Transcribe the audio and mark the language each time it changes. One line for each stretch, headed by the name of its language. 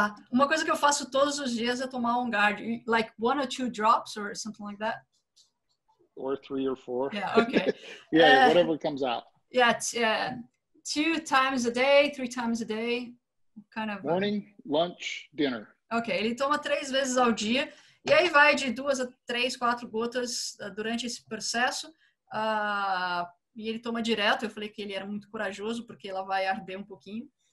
Portuguese: Uma coisa que eu faço todos os dias é tomar guard,
English: like 1 or 2 drops or something like that. Or 3 or 4. Yeah, okay. Yeah, whatever comes out. Yeah, 2 times a day, 3 times a day. Kind of. Morning, lunch, dinner.
Portuguese: Ok, ele toma 3 vezes ao dia. E aí vai de 2 a 3, 4 gotas durante esse processo. E ele toma direto. Eu falei que ele era muito corajoso, porque ela vai arder um pouquinho.